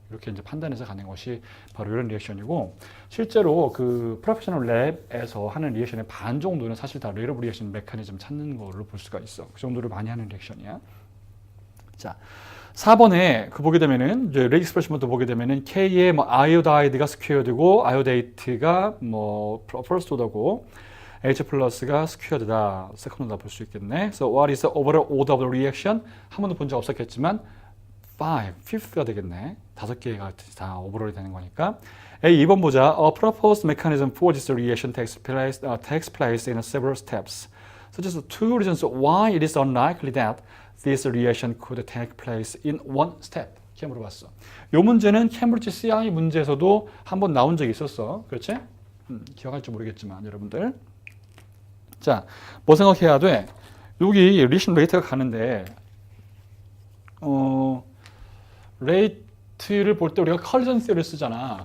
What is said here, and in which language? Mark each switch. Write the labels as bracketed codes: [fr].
[ko] 이렇게 이제 판단해서 가는 것이 바로 이런 리액션이고, 실제로 그 프로페셔널 랩에서 하는 리액션의 반 정도는 사실 다 레이트 오브 리액션 메커니즘 찾는 걸로 볼 수가 있어. 그 정도를 많이 하는 리액션이야. 자, 4번에 그 보게 되면은 이제 레이트 익스프레션부터 보게 되면은 K의 뭐 아이오다이드가 스퀘어드고 아이오데이트가 뭐 퍼스트 오더고 H 플러스가 스퀘어드다. 세컨드 오더 볼 수 있겠네. [en] So what is the overall order of the reaction? [ko] 한 번도 본 적 없었겠지만 5가 되겠네. 5개가 다 오버롤이 되는 거니까. A 2번 보자. [en] A proposed mechanism for this reaction takes place in several steps. Such as two reasons why it is unlikely that this reaction could take place in one step. [ko] 이렇게 물어봤어. 이 문제는 캠브리지 CI 문제에서도 한번 나온 적이 있었어. 그렇지? 기억할지 모르겠지만 여러분들. 자, 뭐 생각해야 돼? 여기 리액션 레이트가 가는데 레이트를 볼 때 우리가 컬리전 시어를 쓰잖아.